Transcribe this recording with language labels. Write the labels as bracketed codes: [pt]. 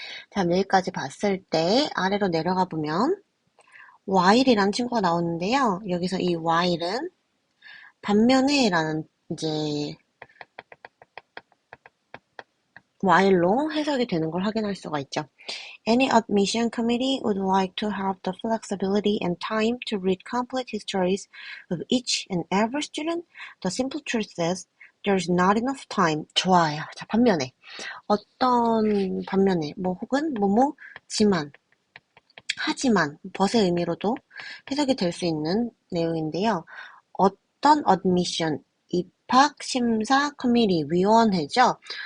[ko] 자, 여기까지 봤을 때 아래로 내려가 보면 while이라는 친구가 나오는데요. 여기서 이 while은 반면에 라는 이제 while로 해석이 되는 걸 확인할 수가 있죠. [en] Any admission committee would like to have the flexibility and time to read complete histories of each and every student. The simple truth is there's not enough time. [ko] 좋아요. 자, 반면에 어떤 반면에 뭐 혹은 뭐뭐지만 하지만 벗의 의미로도 해석이 될 수 있는 내용인데요. 어떤 admission 입학심사 커미티 위원회죠.